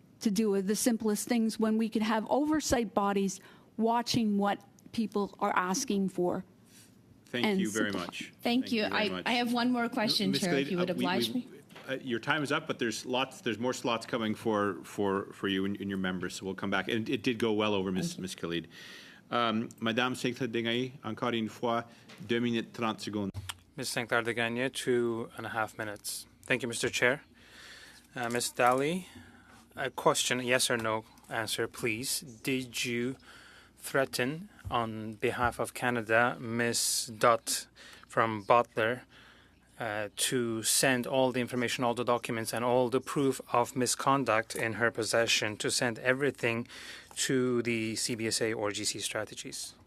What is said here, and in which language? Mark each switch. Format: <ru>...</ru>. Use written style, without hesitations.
<en>to do with the simplest things when we could have oversight bodies watching what people are asking for. Thank you very much. Thank you. very much. I have one more question, Ms. Chair, Khalid, if you would oblige me. Your time is up, but there's more slots coming for you and your members, so we'll come back. And it did go well over, Ms. Khalid.</en> <fr>Madame Sinclair-Degagne, encore une fois, 2 minutes 30 secondes.</fr> <en>Ms. Sinclair-Degagne, 2.5 minutes. Thank you, Mr. Chair. Ms. Daly, a question, yes or no answer, please. Did you threaten, on behalf of Canada, Ms. Dutt from Butler, to send all the information, all the documents, and all the proof of misconduct in her possession, to send everything to the CBSA or GC Strategies?</en>